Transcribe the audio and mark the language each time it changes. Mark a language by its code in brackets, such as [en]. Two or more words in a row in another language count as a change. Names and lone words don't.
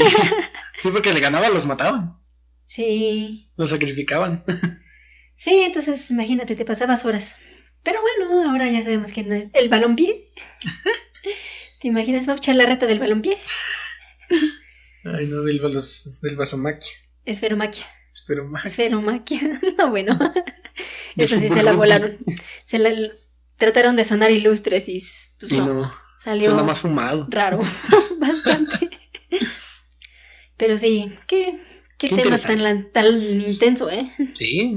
[es] Sí, porque le ganaban, los mataban. Sí. Los sacrificaban. Sí, entonces imagínate, te pasabas horas. Pero bueno, ahora ya sabemos que no es el balompié. ¿Te imaginas? Vamos a echar la reta del balompié. Ay, no, del vasomaquia. Esferomaquia. Esferomaquia. Esferomaquia. No, bueno. De Eso sí fútbol se la rugby. volaron. Trataron de sonar ilustres y pues Y no. no, Salió suena más fumado. raro. Bastante. Pero sí, qué tema interesante. tan intenso, ¿eh? Sí.